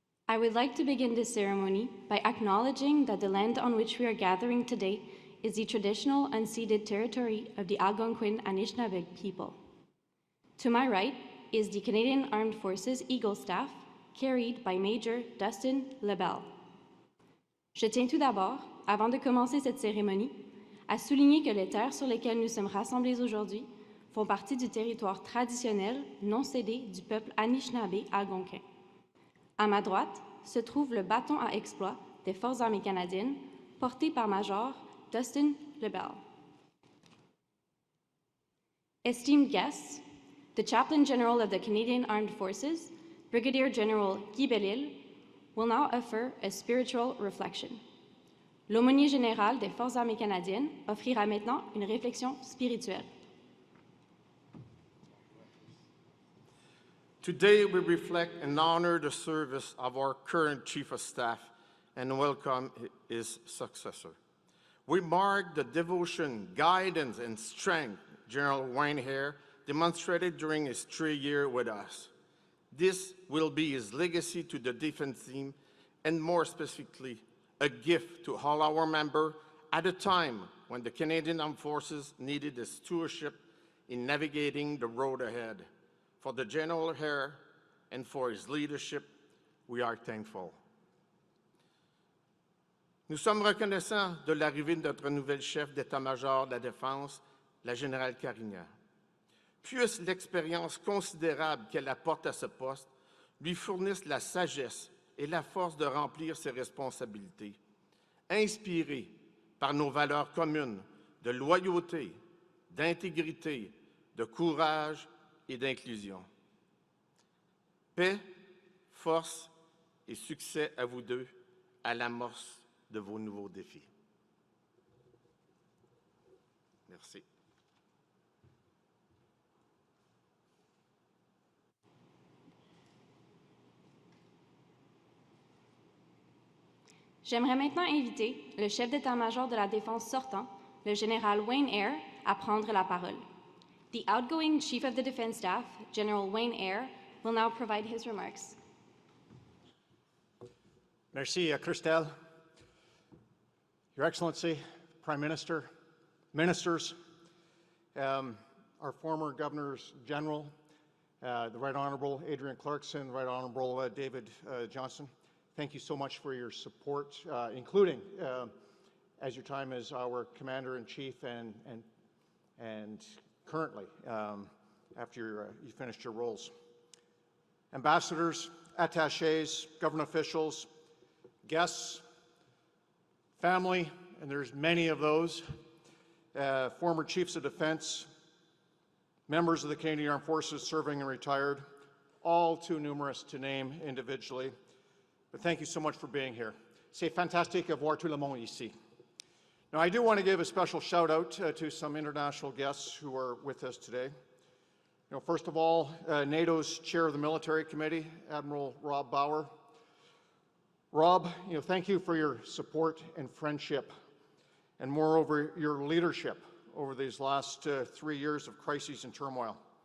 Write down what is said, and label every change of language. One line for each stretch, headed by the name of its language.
English: I would like to begin this ceremony by acknowledging that the land on which we are gathering today is the traditional unceded territory of the Algonquin Anishinaabe people. To my right is the Canadian Armed Forces Eagle Staff, carried by Major Dustin Lebel.
French: Je tiens tout d'abord, avant de commencer cette cérémonie, à souligner que les terres sur lesquelles nous sommes rassemblés aujourd'hui font partie du territoire traditionnel non cédé du peuple Anishinaabe algonquin. À ma droite se trouve le bâton à exploit des Forces armées canadiennes, porté par Major Dustin Lebel.
English: Esteemed guests, the Chaplain General of the Canadian Armed Forces, Brigadier General Guy Bellil, will now offer a spiritual reflection.
French: L'aumônier général des Forces armées canadiennes offrira maintenant une réflexion spirituelle.
English: Today we reflect and honor the service of our current Chief of Staff and welcome his successor. We mark the devotion, guidance, and strength General Wayne Eyre demonstrated during his 3 years with us. This will be his legacy to the defense team and more specifically, a gift to all our members at a time when the Canadian Armed Forces needed a stewardship in navigating the road ahead. for the General Eyre and for his leadership, we are thankful.
French: Nous sommes reconnaissants de l'arrivée de notre nouvelle chef d'état-major de la Défense, la générale Carignan. Puisse l'expérience considérable qu'elle apporte à ce poste lui fournisse la sagesse et la force de remplir ses responsabilités, inspirée par nos valeurs communes de loyauté, d'intégrité, de courage et d'inclusion. Paix, force et succès à vous deux à l'amorce de vos nouveaux défis. Merci. J'aimerais maintenant inviter le chef d'état-major de la Défense sortant, le général Wayne Eyre, à prendre la parole.
English: The outgoing Chief of the Defense Staff, General Wayne Eyre, will now provide his remarks.
French: Merci, Christelle.
English: Your Excellency, Prime Minister, Ministers, our former Governors General, the Right Honourable Adrian Clarkson, Right Honourable David Johnston, thank you so much for your support, including as your time as our Commander-in-Chief and currently after you finished your roles. Ambassadors, attachés, government officials, guests, family, and there's many of those, former chiefs of defense, members of the Canadian Armed Forces serving and retired, all too numerous to name individually. But thank you so much for being here.
French: C'est fantastique de voir tout le monde ici.
English: Now, I do want to give a special shout out to some international guests who are with us today. First of all, NATO's Chair of the Military Committee, Admiral Rob Bauer. Rob, thank you for your support and friendship, and moreover, your leadership over these last 3 years of crises and turmoil.